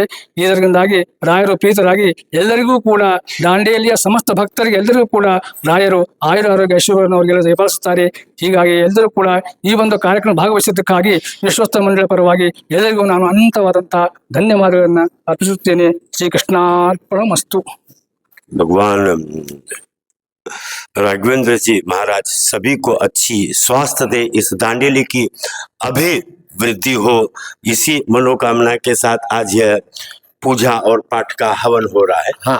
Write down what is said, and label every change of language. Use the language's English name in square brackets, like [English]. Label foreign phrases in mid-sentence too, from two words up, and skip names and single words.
[Kannada] ಇದರಿಂದಾಗಿ ರಾಯರು ಪ್ರೀತರಾಗಿ ಎಲ್ಲರಿಗೂ ಕೂಡ ದಾಂಡೇಲಿಯ ಸಮಸ್ತ ಭಕ್ತರಿಗೆ ಎಲ್ಲರಿಗೂ ಕೂಡ ರಾಯರು ಆಯುರ ಆರೋಗ್ಯ ಐಶ್ವರ್ಯವನ್ನು ಅವರಿಗೆಲ್ಲ ದಯಪಾಲಿಸುತ್ತಾರೆ। ಹೀಗಾಗಿ ಎಲ್ಲರೂ ಕೂಡ ಈ ಒಂದು ಕಾರ್ಯಕ್ರಮ ಭಾಗವಹಿಸಿದ್ದಕ್ಕಾಗಿ ವಿಶ್ವಸ್ತ ಮಂಡಳ ಪರವಾಗಿ ಎಲ್ಲರಿಗೂ ನಾನು ಅನಂತವಾದಂತಹ ಧನ್ಯವಾದಗಳನ್ನು ಅರ್ಪಿಸುತ್ತೇನೆ। ಶ್ರೀಕೃಷ್ಣಾರ್ಪಣಮಸ್ತು। [Hindi] भगवान राघवेंद्र जी महाराज सभी को अच्छी स्वास्थ्य दे, इस दांडेली की अभिवृद्धि हो, इसी मनोकामना के साथ आज यह पूजा और पाठ का हवन हो रहा है। हाँ।